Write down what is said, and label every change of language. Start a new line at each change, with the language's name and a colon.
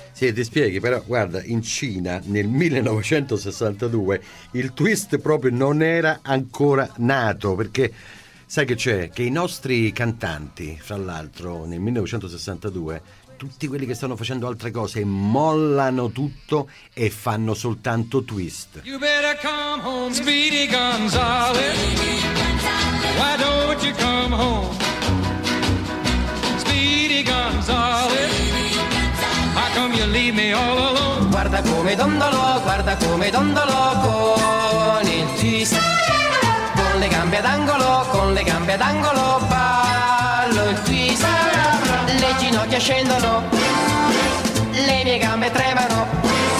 Italian: Sì, ti spieghi, però guarda, in Cina nel 1962 il twist proprio non era ancora nato, perché sai che c'è? Che i nostri cantanti, fra l'altro, nel 1962, tutti quelli che stanno facendo altre cose, mollano tutto e fanno soltanto twist.
English: You better come home, Speedy Gonzales. Why don't you come home, Speedy Gonzales? How come you leave me all alone?
Italian: Guarda come dondolo, guarda come dondolo con il twist. Con le gambe ad angolo, con le gambe ad angolo ballo il twist. Le ginocchia scendono, le mie gambe tremano.